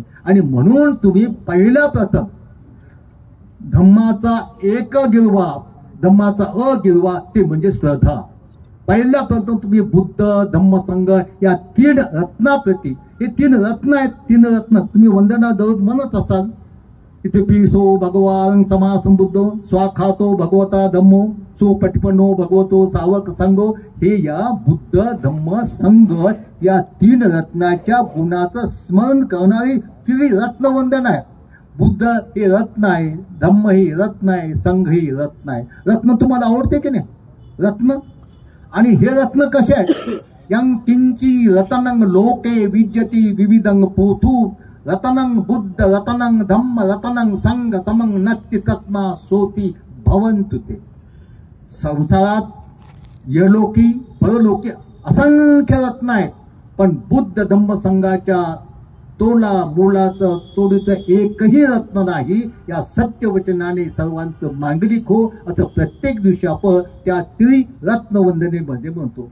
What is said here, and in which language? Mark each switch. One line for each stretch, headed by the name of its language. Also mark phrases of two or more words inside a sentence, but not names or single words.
Marathi: आणि म्हणून तुम्ही पहिला प्रथम धम्माचा एक गिरवा, धम्माचा अगिरवा ते म्हणजे श्रद्धा. पहिल्या प्रथम तुम्ही बुद्ध, धम्म, संघ या 3 रत्नाप्रती, हे 3 रत्न आहेत. 3 रत्न तुम्ही वंदना दररोज म्हणत असाल.
Pali: इथे पिसो भगवान समासंबुद्धो, स्वाखातो भगवता धम्मो, सुपटिपन्नो भगवतो सावक संघो.
Marathi: हे या बुद्ध, धम्म, संघ या 3 रत्नाच्या गुणाचं स्मरण करणारी त्रिरत्न वंदन आहे. बुद्ध हे रत्न आहे, धम्म हे रत्न आहे, संघ हे रत्न आहे. रत्न तुम्हाला आवडते की नाही? रत्न. आणि हे रत्न कसे आहे?
Pali: यं किंची रतनं लोके विद्यती विविधं पोथू, रतनं बुद्ध, रतनं धम्म, रतनं संघ, समं नत्ति तस्मा सोती भवन्तु ते.
Marathi: संसारात यलोकी परलोकी असंख्य रत्न आहेत, पण बुद्ध, धम्म, संघाच्या तोला मोलाचं तोडीचं एकही रत्न नाही. या सत्यवचनाने सर्वांचं मांगलिक हो असं प्रत्येक दिवशी आपण त्या त्रिरत्न वंदनेमध्ये म्हणतो.